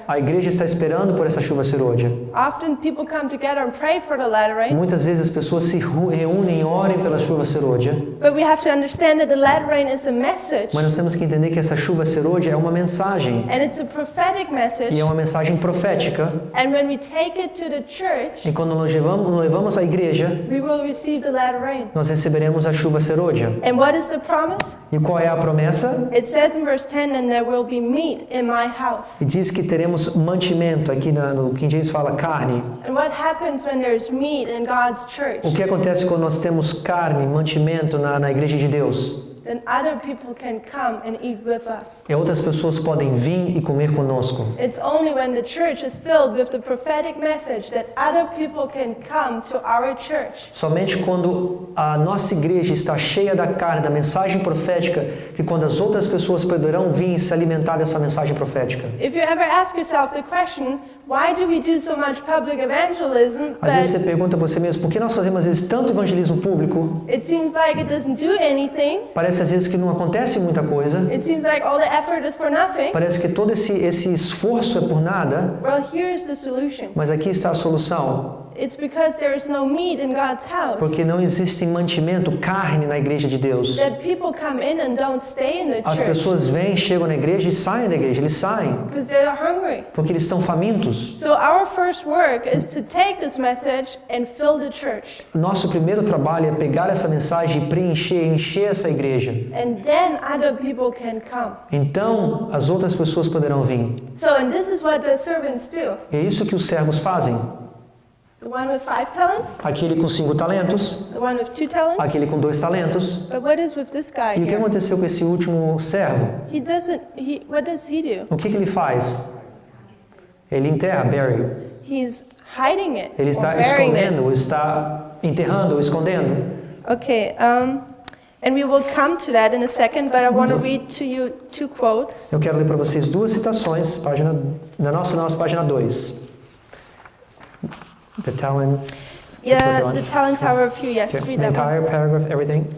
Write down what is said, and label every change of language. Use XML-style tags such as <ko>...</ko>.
<pt>A igreja está esperando por essa chuva serôdia.</pt> <en>Often people come together and pray for the latter rain.</en> <pt>Muitas vezes as pessoas se reúnem e orem pela chuva serôdia.</pt> <en>But we have to understand that the latter rain is a message.</en> <pt>Mas nós temos que entender que essa chuva serôdia é uma mensagem.</pt> <en>And it's a prophetic message.</en> <pt>E é uma mensagem profética.</pt> <en>And when we take it to the church,</en> <pt>E quando nós levamos à igreja,</pt> <en>we will receive the latter rain.</en> <pt>nós receberemos a chuva serôdia.</pt> <en>And what is the promise?</en> <pt>E qual é a promessa?</pt> <en>It says in verse 10, and there will be meat in my house.</en> <pt>E diz que teremos mantimento, aqui no King James fala carne.</pt> <en>And what happens when there's meat in God's church?</en> <pt>O que acontece quando nós temos carne, mantimento na igreja de Deus?</pt> <en>Then other people can come and eat with us.</en> <pt>E outras pessoas podem vir e comer conosco.</pt> <en>It's only when the church is filled with the prophetic message that other people can come to our church.</en> <pt>Somente quando a nossa igreja está cheia da carne, da mensagem profética, que quando as outras pessoas poderão vir e se alimentar dessa mensagem profética.</pt> <en>If you ever ask yourself the question, why do we do so much public evangelism,</en> <pt>Às vezes</pt> <en>but</en> <pt>você pergunta a você mesmo, por que nós fazemos às vezes tanto evangelismo público?</pt> <en>it seems like it doesn't do anything?</en> <pt>Parece às vezes que não acontece muita coisa.</pt> <en>It seems like all the effort is for nothing.</en> <pt>Parece que todo esse esforço é por nada.</pt> <en>Well, here's the solution.</en> <pt>Mas aqui está a solução.</pt> <en>It's because there is no meat in God's house.</en> <pt>Porque não existe mantimento, carne na igreja de Deus.</pt> <en>That people come in and don't stay in the</en> <pt>As</pt> <en>church</en> <pt>pessoas vêm, chegam na igreja e saem da igreja. Eles saem</pt> <en>because they're hungry.</en> <pt>porque eles estão famintos.</pt> <en>So our first work is to take this message and fill the church.</en> <pt>Nosso primeiro trabalho é pegar essa mensagem e preencher, encher essa igreja.</pt> <en>And then other people can come.</en> <pt>Então, as outras pessoas poderão vir.</pt> <en>So, and this is what the servants do.</en> <pt>É isso que os servos fazem.</pt> <en>The one with 5 talents?</en> <pt>Aquele com 5 talentos?</pt> <en>The one with 2 talents?</en> <pt>Aquele com 2 talentos?</pt> <en>But what is with this guy</en> <pt>E o que</pt> <en>here?</en> <pt>aconteceu com esse último servo?</pt> <en>What does he do?</en> <pt>O que ele faz? Ele enterra,</pt> <en>bury. He's hiding it.</en> <pt>Ele</pt> <en>or</en> <pt>está</pt> <en>burying</en> <pt>escondendo, ou está enterrando, ou escondendo.</pt> <en>it. Okay, and we will come to that in a second, but I want to read to you 2 quotes.</en> <pt>Eu quero ler para vocês 2 citações, na nossa página 2.</pt> <en>The talents. Yeah, the talents, however few, yes, Okay. read The that one. entire paragraph, everything.</en>